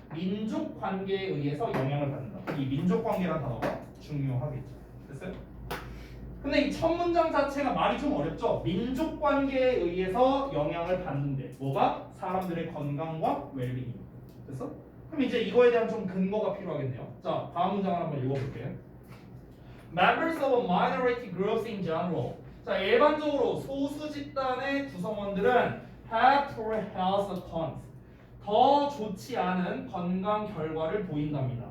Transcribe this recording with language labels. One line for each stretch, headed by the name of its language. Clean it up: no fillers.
Korean: 민족 관계에 의해서 영향을 받는다. 이 민족 관계라는 단어가 중요하겠죠. 됐어요? 근데 이 첫 문장 자체가 말이 좀 어렵죠. 민족 관계에 의해서 영향을 받는데 뭐가? 사람들의 건강과 웰빙이. 됐어? 그럼 이제 이거에 대한 좀 근거가 필요하겠네요. 자, 다음 문장을 한번 읽어볼게요.
English: Members of minority groups in general.
Korean: 자, 일반적으로 소수 집단의 구성원들은
English: have poor health outcomes.
Korean: 더 좋지 않은 건강 결과를 보인답니다.